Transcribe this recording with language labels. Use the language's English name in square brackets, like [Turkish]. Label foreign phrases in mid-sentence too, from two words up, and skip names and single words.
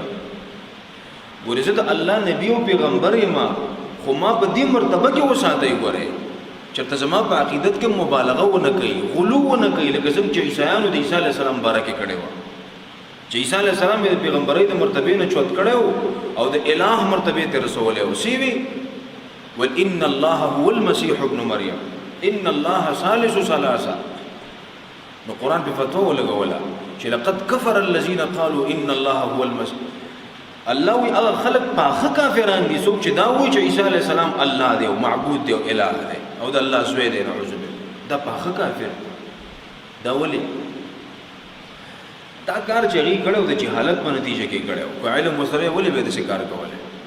[Pashto] ګورې زه د الله نبی او پیغمبر یم خو ما په دې مرتبه کې وساتئ. ګورې چېرته زما په عقیدت کې مبالغه ونه کوي غلو ونه کوي لکه څنګه چې عیسایانو د عیسی [Arabic] علیه السلام [Pashto] باره کې کړی وه چې عیسی [Arabic] علیه السلام [Pashto] یې د پیغمبرۍ د مرتبې نه چوت کړی و او د الٰه مرتبې ته رسولی و. سی وي [Arabic] وَإِنَّ اللَّهَ هُوَ الْمَسِيحُ ابْنُ مَرْيَمَ إِنَّ اللَّهَ ثالث ثلاثة. [Pashto] نو قرآن په فتوا ولګوله چې [Arabic] لقد كفر الذين قالوا إن الله هو المسيح. [Pashto] الله وی هغه خلق پاخه کافران دي څوک چې دا وایي چې عیسی [Arabic] علیه السلام [Pashto] الله دی او معبود دی او الٰه دی او د الله زوی دی. [Arabic] نعوذ بالله [Pashto] دا پاخه کافر دا ولې دا کار چې هغې کړی د جهالت په نتیجه کې کړی و. که علم ورسره ولې به داسې کار کولی؟